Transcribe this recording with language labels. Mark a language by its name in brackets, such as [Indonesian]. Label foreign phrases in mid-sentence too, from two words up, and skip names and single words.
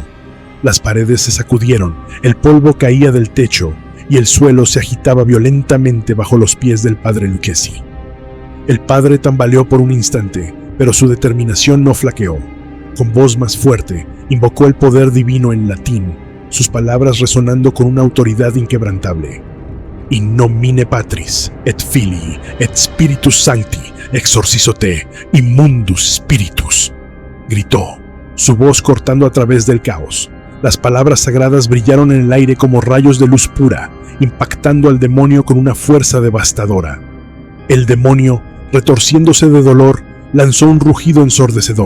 [Spanish] Las paredes se sacudieron, el polvo caía del techo, y el suelo se agitaba violentamente bajo los pies del padre Lucchesi. El padre tambaleó por un instante, pero su determinación no flaqueó. Con voz más fuerte, invocó el poder divino en latín, sus palabras resonando con una autoridad inquebrantable. [Latin] «In nomine Patris, et Filii, et Spiritus Sancti, exorcizo te, immundus spiritus», [Spanish] gritó, su voz cortando a través del caos. Las palabras sagradas brillaron en el aire como rayos de luz pura, impactando al demonio con una fuerza devastadora. El demonio, retorciéndose de dolor, lanzó un rugido ensordecedor.